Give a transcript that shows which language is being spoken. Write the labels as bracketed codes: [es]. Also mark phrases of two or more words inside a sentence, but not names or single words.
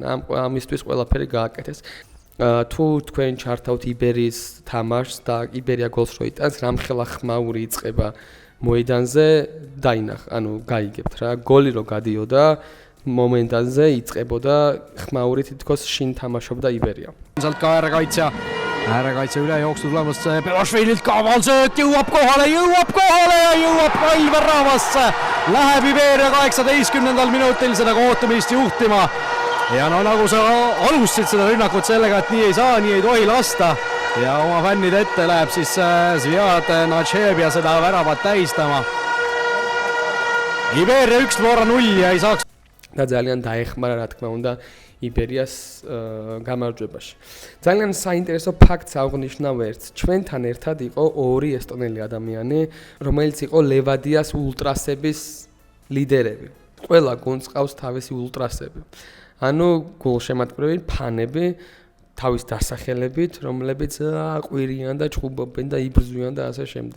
[ka] ამისთვის ყველაფერი გააკეთეს. თუ თქვენ ჩართავთ იბერიის თამაშს და იბერია გოლს რო იტანს, რამხელა ხმაური იწყება მოედანზე, დაინახ, ანუ გაიგებთ რა, გოლი რო გადიოდა მომენტანზე იწყებოდა ხმაური თითქოს შინ თამაშობდა იბერია. [et] Sealt ka äärekaitse üle jooksnud tulemas Belašvililt kavalselt jõuab kohale ja jõuab Aivar Rahvasse. Läheb Iberia 18. minutil seda kohtumist juhtima. Ja no nagu sa alustasid seda rünnakut sellega, et nii ei saa, nii ei tohi lasta. Ja oma fännide ette läheb siis Zviad Natševja seda väravat tähistama. Iberia 1 Flora 0 ja ei saaks. [ka] და ძალიან დაეხმარა რა თქმა უნდა იბერიას გამარჯვებაში. ძალიან საინტერესო ფაქტს აღნიშნავ ერთს. ჩვენთან ერთად იყო ორი ესტონელი ადამიანი, რომელიც იყო ლევადიას ულტრასების ლიდერები. ყველა გუნდს ყავს თავისი ულტრასები. ანუ გულშემატკივრები, ფანები თავის დასახელებით, რომლებიც აყვირიან და ჭუბობენ და იბრძვიან და ასე შემდეგ.